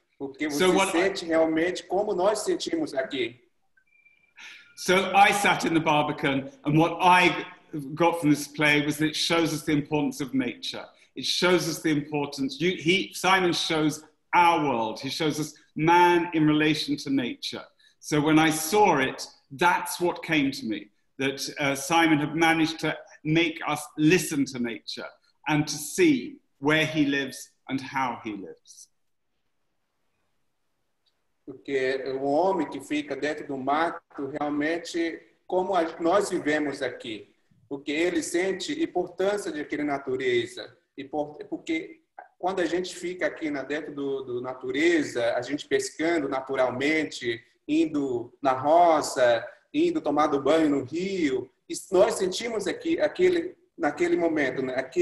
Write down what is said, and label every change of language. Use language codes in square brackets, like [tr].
[pt] Porque você sente realmente como nós sentimos aqui. [en] So I sat in the Barbican, and what I got from this play was that it shows us the importance of nature. It shows us the importance. Simon shows our world. He shows us man in relation to nature. So when I saw it, that's what came to me, that Simon had managed to make us listen to nature and to see where he lives and how he lives. [pt] Porque o homem que fica dentro do mato, realmente, como nós vivemos aqui, porque ele sente a importância daquela natureza, porque quando a gente fica aqui dentro do natureza, a gente pescando naturalmente, indo na roça, indo tomando banho no rio, nós sentimos naquele momento, né?